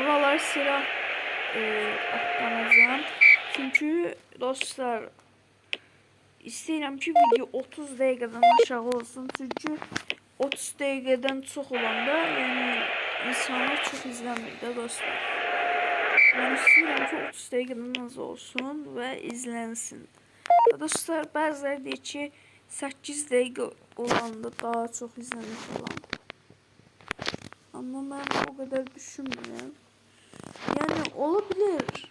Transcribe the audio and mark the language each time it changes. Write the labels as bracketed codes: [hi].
[tr] Buralar silah atlanacağım. [az] Çünkü dostlar istəyirəm ki video 30 dəqiqədən aşağı olsun. Çünkü 30 dəqiqədən çox olanda yani insanlar çok izlənmir də dostlar. Ben istəyirəm ki 30 dəqiqədən az olsun ve izlənsin. Dostlar bəziləri deyir ki 8 dəqiqə olanda daha çok izlənir falan. [tr] Ama ben o kadar düşünmüyorum. Yani olabilir.